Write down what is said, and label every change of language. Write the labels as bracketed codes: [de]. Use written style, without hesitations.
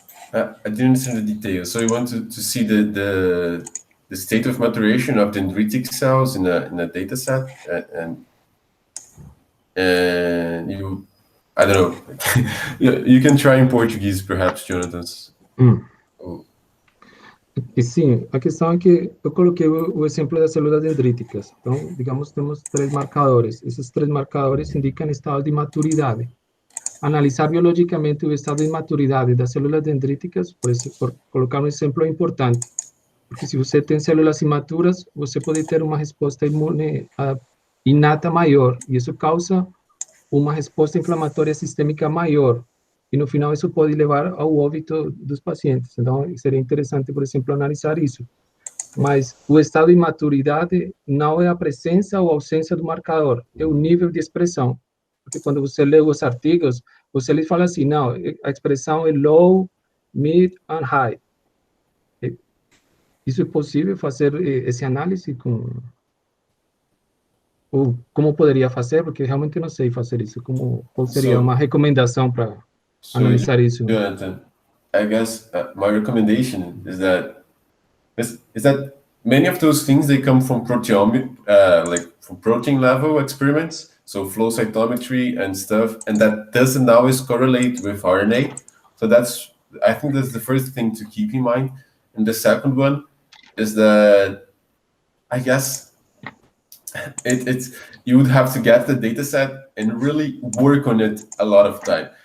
[en] I didn't understand the details. So you want to see the state of maturation of dendritic cells in a data set, and you, I don't know. You can try in Portuguese, perhaps, Jonathan. [pt] Sim, a questão é que eu coloquei o exemplo das células dendríticas. Então, digamos, temos 3 marcadores. Esses 3 marcadores indicam estado de maturidade. Analisar biologicamente o estado de maturidade das células dendríticas, por colocar um exemplo, é importante. Porque se você tem células imaturas, você pode ter uma resposta imune inata maior, e isso causa uma resposta inflamatória sistêmica maior. E no final isso pode levar ao óbito dos pacientes. Então, seria interessante, por exemplo, analisar isso. Mas o estado de maturidade não é a presença ou ausência do marcador, é o nível de expressão. Porque quando você lê os artigos, você lhe fala assim, não, a expressão é [en] low, mid and high. [pt] Isso é possível fazer esse análise com... Ou como poderia fazer? Porque realmente não sei fazer isso. Qual seria uma recomendação para analisar isso? [en] Jonathan, I guess my recommendation is that many of those things, they come from proteomic, like from protein level experiments, so flow cytometry and stuff, and that doesn't always correlate with RNA. So I think that's the first thing to keep in mind. And the second one is that, I guess, you would have to get the data set and really work on it a lot of time.